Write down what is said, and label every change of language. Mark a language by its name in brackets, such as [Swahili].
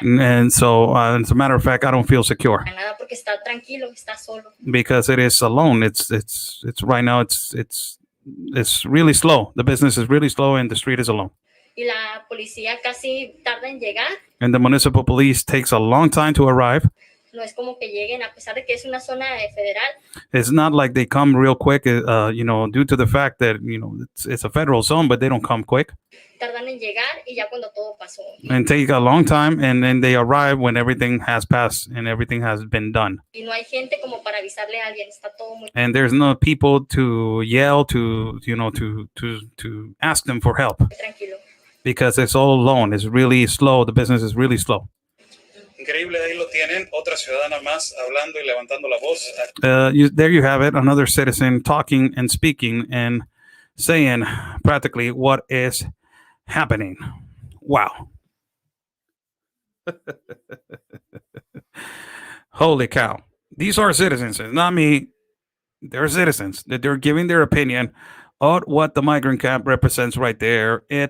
[English] And so, as a matter of fact, I don't feel secure [Spanish] nada, porque está tranquilo, está solo. [English] because it is alone. It's right now. It's really slow. The business is really slow, and the street is alone. [Spanish] Y la policía casi tarda en llegar. [English] And the municipal police takes a long time to arrive. [Spanish] No es como que lleguen, a pesar de que es una zona federal. [English] It's not like they come real quick, due to the fact that, it's a federal zone, but they don't come quick. [Spanish] Tardan en llegar y ya cuando todo pasó. [English] And take a long time, and then they arrive when everything has passed and everything has been done. [Spanish] Y no hay gente como para avisarle a alguien, está todo muy... [English] And there's no people to yell to ask them for help, [Spanish] tranquilo. [English] because it's all alone. It's really slow. The business is really slow. [Spanish] Increíble, ahí lo tienen, otra ciudadana más hablando y levantando la voz. [English] There you have it, another citizen talking and speaking and saying practically what is happening. Wow. Holy cow. These are citizens, it's not me. They're citizens that they're giving their opinion on what the migrant camp represents right there.